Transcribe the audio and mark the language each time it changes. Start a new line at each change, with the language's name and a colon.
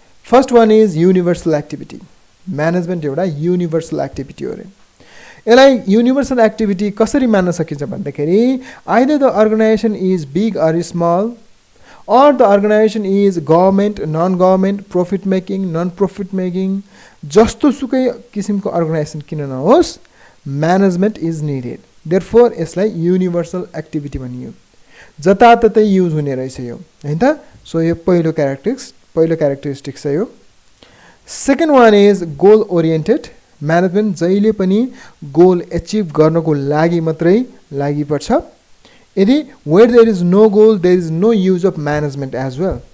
English: First one is universal activity.
Nepali: Management एउटा universal activity हो रे. यसलाई universal activity कसरी मान्न सकिन्छ भन्दाखेरि
English: either the organization is big or small, or the organization is government, non-government, profit making, non-profit making,
Nepali: जस्तो सुकै किसिमको अर्गनाइजेसन किन नहोस्,
English: management is needed. Therefore
Nepali: यसलाई universal activity भनियो. जताततै युज हुने रहेछ यो हैन त. सो यो पहिलो क्यारेक्टरिस्टिक्स छ यो.
English: Second one is goal oriented.
Nepali: Management जहिले पनि गोल अचिभ गर्नको लागि मात्रै लागि पर्छ.
English: यदि where there is no goal there is no use of management as well.